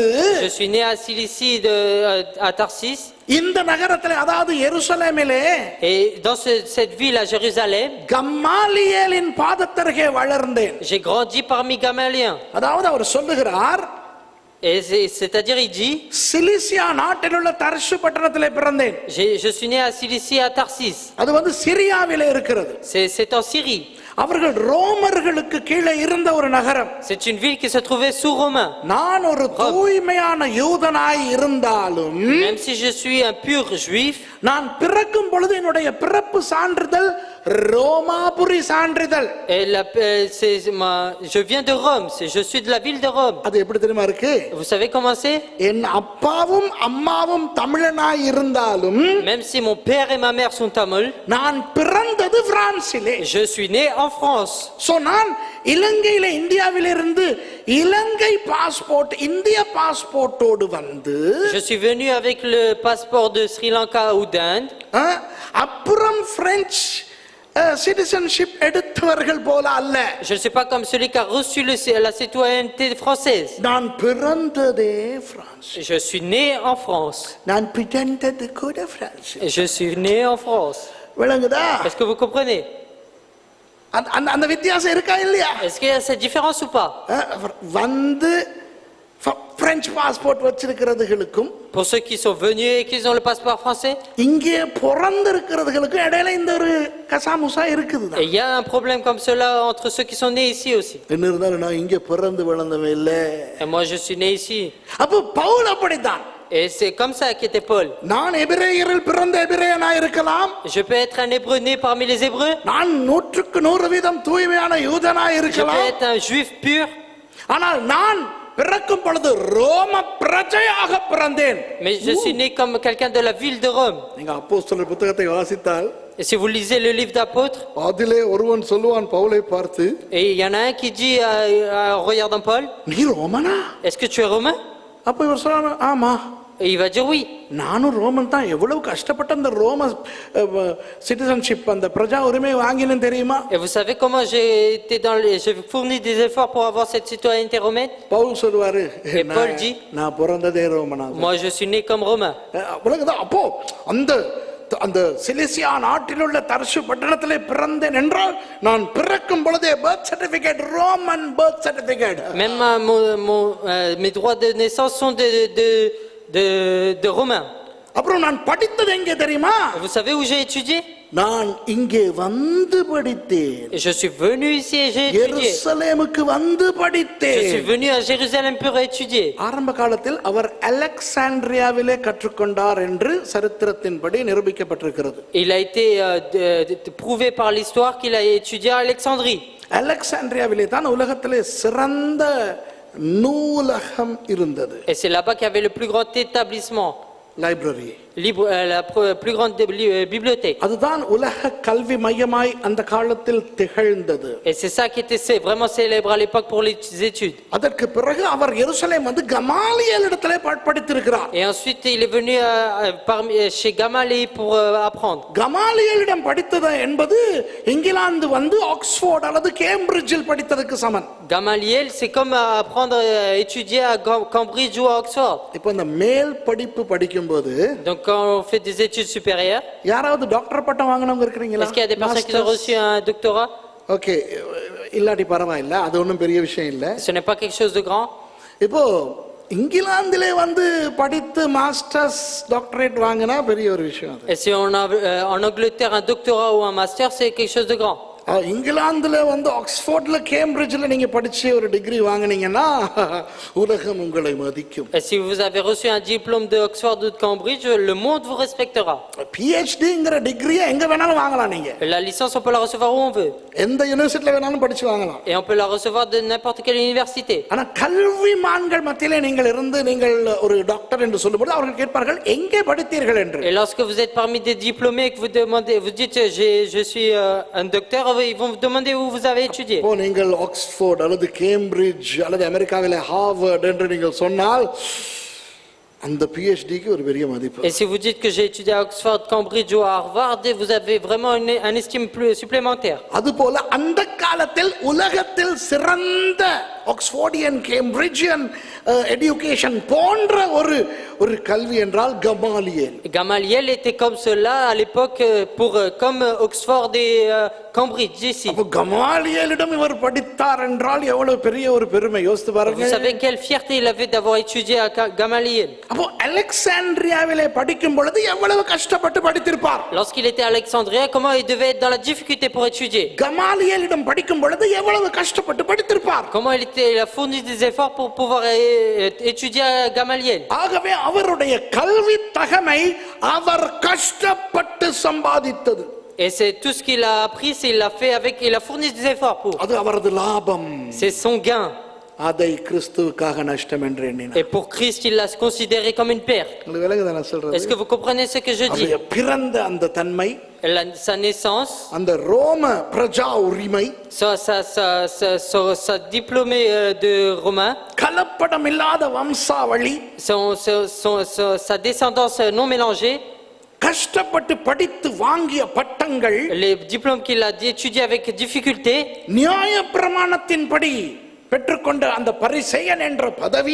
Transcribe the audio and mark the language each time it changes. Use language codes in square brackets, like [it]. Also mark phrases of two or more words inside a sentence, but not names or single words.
[fr] Je suis né à Cilicie, à Tarsis. [ta] இந்த நகரத்திலே, அதாவது எருசலேமிலே, [fr] Et dans cette ville à Jérusalem, [ta] கம்மாலியேலின் பாதத்தருகே வளர்ந்தேன். [fr] j'ai grandi parmi Gamaliens. [ta] அதாவது அவர் சொல்லுகிறார், [fr] C'est-à-dire, il dit, [ta] சிலிசியா நாட்டில் உள்ள தர்சு பட்டணத்திலே பிறந்தேன். [fr] je suis né à Cilicie, à Tarsis. [ta] அது வந்து சிரியாவிலே இருக்கிறது. [fr] C'est en Syrie. [ta] அவர்கள் ரோமர்களுக்கு கீழே இருந்த ஒரு நகரம். [fr] C'est une ville qui se trouvait sous Romain. [ta] நான் ஒரு தூய்மையான யூதனாய் இருந்தாலும் [fr] Même si je suis un pur juif, [ta] நான் பிறக்கும் பொழுது என்னுடைய பிறப்பு சான்றிதழ் ரோமாபுரி சான்றிதழ். [fr] je viens de Rome, je suis de la ville de Rome. [ta] அது எப்படி தெரியுமா இருக்கு? [fr] Vous savez comment c'est? [ta] என் அப்பாவும் அம்மாவும் தமிழனாய் இருந்தாலும் [fr] Même si mon père et ma mère sont tamouls, [ta] நான் பிறந்தது பிரான்சிலே. [fr] je suis né en France. [ta] சோ நான் இலங்கையில இந்தியாவிலிருந்து இலங்கை பாஸ்போர்ட் இந்திய பாஸ்போர்ட்டோடு வந்து [fr] Je suis venu avec le passeport de Sri Lanka ou d'Inde. [ta] அப்புறம் [en] French citizenship [ta] எடுத்தவர்கள் போல அல்ல. [fr] Je ne suis pas comme celui qui a reçu la citoyenneté française. [ta] நான் பிறந்ததே பிரான்ஸ். [fr] Je suis né en France. [ta] நான் பிறந்தது கூட பிரான்ஸ். [fr] Je suis né en France. [ta] விளங்குதா? [fr] Est-ce que vous comprenez? [ta] அந்த வித்தியாசம் இருக்கா இல்லையா? [fr] Est-ce qu'il y a cette différence ou pas? [ta] வந்து [en] French passport [ta] வச்சிருக்கிறதுகளுக்கும் [fr] Pour ceux qui sont venus et qui ont le passeport français, [ta] இங்கே பிறந்திருக்கிறதுகளுக்கும் இடையில இந்த ஒரு கசாமுசா இருக்குது. [fr] et il y a un problème comme cela entre ceux qui sont nés ici aussi. [ta] என்ன இருந்தாலும் நான் இங்கே பிறந்து வளர்ந்தவன் இல்ல. [fr] Et moi je suis né ici. [ta] அப்போ பவுல் அப்படித்தான். [fr] Et c'est comme ça qu'était Paul. [ta] நான் எபிரேயரில் பிறந்த எபிரேயனா இருக்கலாம். [fr] Je peux être un hébreu né parmi les hébreux. [ta] நான் 100% தூய்மையான யூதனா [fr] Je peux [ta] இருக்கலாம். [fr] être un juif pur. [ta] ஆனால் நான் பிறக்கும் பொழுது ரோம பிரஜையாக பிறந்தேன். [fr] Mais je suis né comme quelqu'un de la ville de Rome. [ta] நீங்க அப்போஸ்தலர் புத்தகத்தை வாசித்தால் [fr] Et si vous lisez le livre d'apôtres, [ta] அதிலே ஒருவன் சொல்லுவான் பவுலை பார்த்து, [fr] et il y en a un qui dit en regardant Paul, [ta] நீ ரோமனா? [fr] est-ce que tu es romain? [ta] அப்ப இவர் சொல்றாரு ஆமா. [fr] Et il va dire oui. [ta] நானும் ரோமன் தான். எவ்வளவு கஷ்டப்பட்ட அந்த ரோம சிட்டிசன்ஷிப் அந்த பிரஜா உரிமை வாங்கினேன் தெரியுமா? [fr] Et vous savez comment j'ai fourni des efforts pour avoir cette citoyenneté romaine? [ta] பவுல் சொல்வாரு, [fr] Paul dit, [ta] நான் பிறந்ததே ரோமனா. [fr] moi je suis né comme romain. [ta] அப்போ அந்த அந்த சிலிசியா நாட்டில் உள்ள தர்சு பட்டணத்திலே பிறந்தேன் என்றால் நான் பிறக்கும் பொழுதே [en] birth certificate Roman birth certificate. [fr] Même mes droits de naissance sont de romain. [ta] அப்புறம் நான் படித்தது எங்கே தெரியுமா? [fr] Vous savez où j'ai étudié? [ta] நான் இங்கே வந்து படித்தேன். [fr] Et je suis venu ici et j'ai étudié. [ta] எருசலேமுக்கு வந்து [fr] Je suis [ta] படித்தேன். [fr] venu à Jérusalem pour étudier. [ta] ஆரம்ப காலத்தில் அவர் அலெக்சாண்ட்ரியாவிலே கற்றுக்கொண்டார் என்று சரித்திரத்தின்படி நிரூபிக்கப்பட்டிருக்கிறது. [fr] Il a été prouvé par l'histoire qu'il a étudié à Alexandrie. [ta] அலெக்சாண்ட்ரியாவிலே தான் உலகத்திலே சிறந்த நூலகம் இருந்தது. [fr] Et c'est là-bas qu'il y avait le plus grand établissement, [ta] லைப்ரரி. [fr] la plus grande bibliothèque. [ta] அதுதான் உலக கல்வி மையமாய் அந்த காலத்தில் திகழ்ந்தது. [fr] Et c'est ça qui était vraiment célèbre à l'époque pour les études. [ta] அதற்கு பிறகு அவர் எருசலேம் வந்து கமாலியேல் இடத்திலே படித்திருக்கிறார். [fr] Et ensuite il est venu chez Gamaliel pour apprendre. [ta] கமாலியேலிடம் படித்தது என்பது இங்கிலாந்து வந்து ஆக்ஸ்போர்ட் அல்லது கேம்பிரிட்ஜில் படித்ததுக்கு சமம். [fr] Gamaliel, c'est comme apprendre à étudier à Cambridge ou à Oxford. [ta] இப்போ இந்த மேல் படிப்பு படிக்கும்போது [fr] Donc quand on fait des études supérieures, [ta] யாராவது டாக்டர் பட்டம் வாங்கினவங்க இருக்கிறீங்களா? [fr] est-ce qu'il y a des personnes qui ont reçu un doctorat? [ta] ஓகே, இல்லாட்டி பரவாயில்ல, அது ஒன்றும் பெரிய விஷயம் இல்லை. [fr] Ce n'est pas quelque chose de grand. [ta] இப்போ இங்கிலாந்திலே வந்து படித்து [en] masters doctorate [ta] வாங்கினா பெரிய ஒரு விஷயம் அது. [fr] Et si on a en Angleterre un doctorat ou un master, c'est quelque chose de grand. [ta] இங்கிலாந்துல வந்து ஆக்ஸ்போர்ட்ல கேம்பிரிட்ஜ்ல நீங்க படிச்சு ஒரு டிகிரி வாங்குனீங்கன்னா உலகம் உங்களை மதிக்கும். [fr] Et si vous avez reçu un diplôme de Oxford ou de Cambridge, le monde vous respectera. [ta] PhDங்கிற டிகிரியை எங்க வேணாலும் வாங்கலாம். நீங்க [fr] La licence, on peut la recevoir où on veut. [ta] எந்த யுனிவர்சிட்டில வேணாலும் படிச்சு வாங்கலாம். [fr] Et on peut la recevoir de n'importe quelle université. [ta] ஆனா கல்விமான்கள் மத்தியிலே நீங்கள் இருந்து நீங்கள் ஒரு டாக்டர் என்று சொல்லும்போது அவர்கள் கேட்பார்கள் எங்கே படித்தீர்கள் என்று. [fr] Et lorsque vous êtes parmi des diplômés et que vous demandez, vous dites je suis un docteur, ils vont vous demander où vous avez étudié. [ta] இப்போ நீங்கள் ஆக்ஸ்போர்ட் அல்லது கேம்பிரிட்ஜ் அல்லது அமெரிக்காவிலே ஹார்வர்ட் என்று நீங்கள் சொன்னால் அந்த PhDக்கு ஒரு பெரிய மதிப்பு. [fr] Et si vous dites que j'ai étudié à Oxford, Cambridge ou à Harvard, vous avez vraiment un estime plus supplémentaire. [ta] அதுபோல அந்த காலத்தில் உலகத்தில் சிறந்த [en] Oxfordian Cambridgian education [ta] போன்ற ஒரு கல்வி என்றால் கமாலியேல். [fr] Gamaliel était comme cela à l'époque, comme Oxford et Cambridge ici. [ta] அப்ப கமாலியேலிடம் இவர் படித்தார் என்றால் எவ்வளவு பெரிய ஒரு பெருமை, யோசித்து [fr] Vous [ta] பாருங்க. [fr] savez quelle fierté il avait d'avoir étudié à Gamaliel. [ta] அப்போ அலெக்சாண்ட்ரியாவிலே படிக்கும் பொழுது எவ்வளவு கஷ்டப்பட்டு படித்திருப்பார். [fr] Lorsqu'il était à Alexandrie, comment il devait être dans la difficulté pour étudier. [ta] கமாலியேலிடம் படிக்கும் பொழுது எவ்வளவு கஷ்டப்பட்டு படித்திருப்பார். [fr] Comment il a fourni des efforts pour pouvoir étudier à Gamaliel. [ta] ஆகவே அவருடைய கல்வி தகமை அவர் கஷ்டப்பட்டு சம்பாதித்தது. [fr] Et c'est tout ce qu'il a appris, il a fourni des efforts pour. [ta] அது அவரது லாபம். [fr] C'est son gain. [ta] அதை கிறிஸ்துவுக்காக நஷ்டம் என்று எண்ணினார். [fr] Et pour Christ, il l'a considéré comme une perte. [ta] உங்களுக்கு விளங்குதா நான் சொல்றது? [fr] Est-ce que vous comprenez ce que je dis? [ta] அவருடைய பிறந்த அந்த தன்மை, [fr] Sa naissance, [ta] அந்த ரோம பிரஜா உரிமை, [fr] sa diplômée de Romain, [ta] கலப்படம் இல்லாத வம்சாவளி, [fr] sa descendance non mélangée, [ta] கஷ்டப்பட்டு படித்து வாங்கிய பட்டங்கள், [fr] les diplômes qu'il a étudiés avec difficulté, [ta] நியாயப்பிரமாணத்தின்படி பெற்றுக்கொண்ட அந்த பரிசேயன் என்ற பதவி,